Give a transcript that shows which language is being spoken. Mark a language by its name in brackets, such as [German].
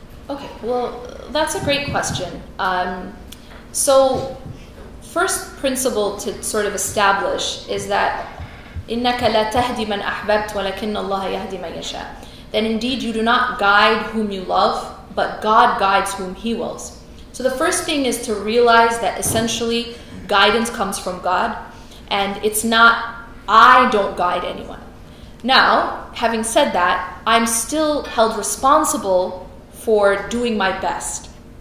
[English] Okay, well, that's a great question. So first principle to sort of establish is that [Arabic] إِنَّكَ لَا تَهْدِي مَنْ أَحْبَبْتَ وَلَكِنَّ اللَّهَ يَهْدِي مَنْ يَشَاءُ. [English] That indeed you do not guide whom you love, but God guides whom He wills. So the first thing is to realize that essentially guidance comes from God, and it's not, I don't guide anyone. Now, having said that, I'm still held responsible for doing my best.